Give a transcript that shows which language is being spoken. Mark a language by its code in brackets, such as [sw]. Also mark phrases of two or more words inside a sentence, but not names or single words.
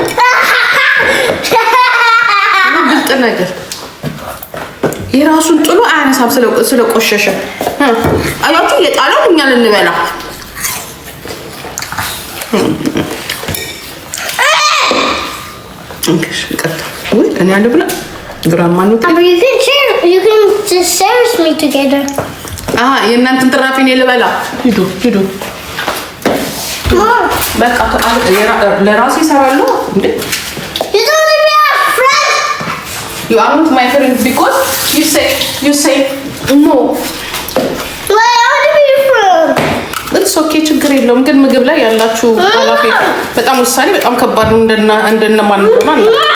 [am] ብልጥ ነገር የራሱን ጥሎ አያነሳም ስለቆሸሸ አያችሁ። የጣለው እኛ ልንበላ እንግዲህ ቀጥ ወይ እኔ አንድ ብላ ግራማ ነው [en] you can just share with me together. [am] የእናንተን ትራፊ ነው ልበላ። ሂዱ በቃ ለራሴ ይሰራሉ እንዴ። [en] You are not my friend because you say no. Where are you from? It's okay [am] ችግር የለውም። ግን ምግብ ላይ ያላችሁ ኃላፊነት በጣም ውሳኔ በጣም ከባድ ነው። እንደነማን ነው